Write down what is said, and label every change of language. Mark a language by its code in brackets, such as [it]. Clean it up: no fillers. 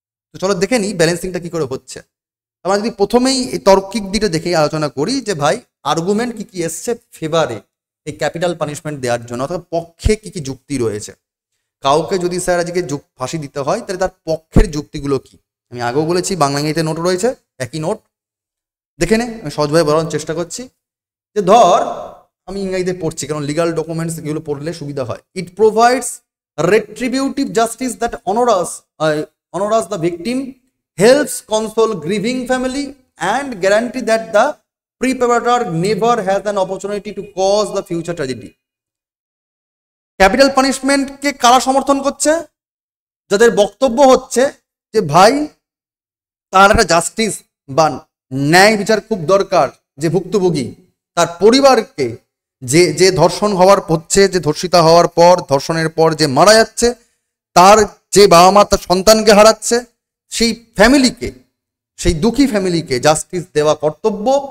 [bn] তো চলো দেখে নিই ব্যালেন্সিংটা কি করে হচ্ছে। আমরা যদি প্রথমেই এই তার্কিক দিকটা দেখেই আলোচনা করি যে ভাই আর্গুমেন্ট কি কি এসছে ফেভারে এই ক্যাপিটাল পানিশমেন্ট দেওয়ার জন্য, অথবা পক্ষে কি কি যুক্তি রয়েছে। কাউকে যদি স্যার আজকে ফাঁসি দিতে হয় তাহলে তার পক্ষের যুক্তিগুলো কি, আমি আগেও বলেছি বাংলা ইংরেজিতে নোট রয়েছে, একই নোট দেখে নে, আমি সহজভাবে বলার চেষ্টা করছি। যে ধর আমি ইংরেজিতে পড়ছি কারণ লিগাল ডকুমেন্টস এগুলো পড়লে সুবিধা হয়। [en] It provides retributive justice that honors the victim, helps console grieving family and guarantee that the perpetrator never has an opportunity to cause the future tragedy. [bn] Capital পানিশমেন্টকে কারা সমর্থন করছে? যাদের বক্তব্য হচ্ছে যে ভাই তার একটা জাস্টিস বা ন্যায় বিচার খুব দরকার, যে ভুক্তভোগী তার পরিবারকে যে যে ধর্ষণ হওয়ার হচ্ছে, যে ধর্ষিতা হওয়ার পর ধর্ষণের পর যে মারা যাচ্ছে, তার যে বাবা মা তার সন্তানকে হারাচ্ছে, সেই ফ্যামিলিকে, সেই দুঃখী ফ্যামিলিকে জাস্টিস দেওয়া কর্তব্য।